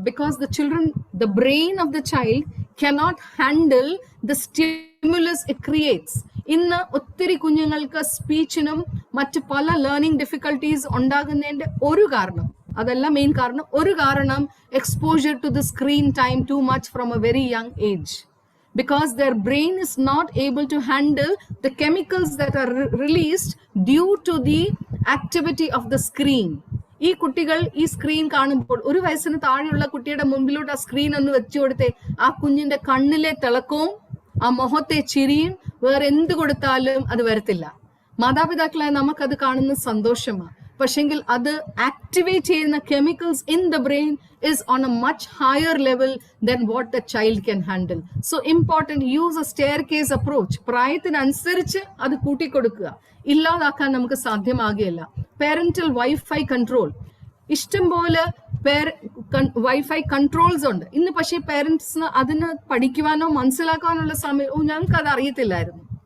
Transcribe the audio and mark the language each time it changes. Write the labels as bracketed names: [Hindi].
[English] Because the brain of the child cannot handle the stimulus it creates. [Malayalam] ഇന്ന് ഒത്തിരി കുഞ്ഞുങ്ങൾക്ക് സ്പീച്ചിനും മറ്റ് പല ലേണിംഗ് ഡിഫിക്കൽട്ടീസ് ഉണ്ടാകുന്നതിന്റെ ഒരു കാരണം, അതല്ല മെയിൻ കാരണം, ഒരു കാരണം [English] Exposure to the screen time too much from a very young age. Because their brain is not able to handle the chemicals that are released due to the activity of the screen. [Malayalam] ഈ കുട്ടികൾ ഈ screen കാണുമ്പോൾ, 1 വയസ്സിന് താഴെയുള്ള കുട്ടിയുടെ മുമ്പിലോട്ട് ആ screen ഒന്ന് വെച്ചു കൊടുത്തേ, ആ കുഞ്ഞിന്റെ കണ്ണിലെ തിളക്കവും ആ മുഖത്തെ ചിരിയും വേറെ എന്ത് കൊടുത്താലും അത് വരത്തില്ല. മാതാപിതാക്കളായ നമുക്കത് കാണുന്ന സന്തോഷമാണ്. പക്ഷെങ്കിൽ അത് ആക്ടിവേറ്റ് ചെയ്യുന്ന [English] Chemicals in the brain is on a much higher level than what the child can handle. So important, use a staircase approach. [Malayalam] പ്രായത്തിനനുസരിച്ച് അത് കൂട്ടിക്കൊടുക്കുക. ഇല്ലാതാക്കാൻ നമുക്ക് സാധ്യമാകുകയില്ല. Parental wifi control. ഇഷ്ടംപോലെ വൈഫൈ കൺട്രോൾസ് ഉണ്ട് ഇന്ന്. പക്ഷേ പേരൻസിന് അതിന് പഠിക്കുവാനോ മനസ്സിലാക്കാനുള്ള സമയം ഞങ്ങൾക്ക് അത് അറിയത്തില്ലായിരുന്നു.